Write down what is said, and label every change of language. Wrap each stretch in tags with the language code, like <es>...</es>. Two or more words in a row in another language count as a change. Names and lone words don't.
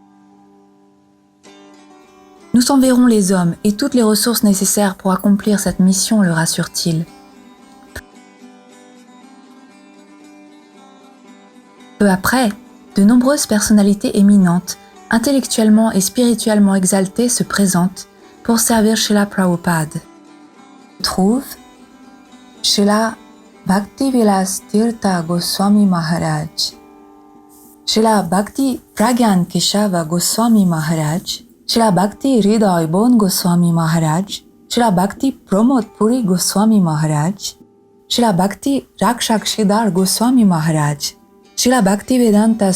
<fr>Nous enverrons les hommes et toutes les ressources nécessaires pour accomplir cette mission, le rassure-t-il. Peu après, de nombreuses personnalités éminentes, intellectuellement et spirituellement exaltées se présentent pour servir Srila Prabhupada. On trouve Srila Bhaktivilas Tirtha Goswami Maharaj, Srila Bhakti Pragyan Keshava Goswami Maharaj, Srila Bhakti Hriday Bon Goswami Maharaj, Srila Bhakti Pramod Puri Goswami Maharaj, Srila Bhakti Rakshak Sridhar Goswami Maharaj, Srila Bhaktivedanta</fr>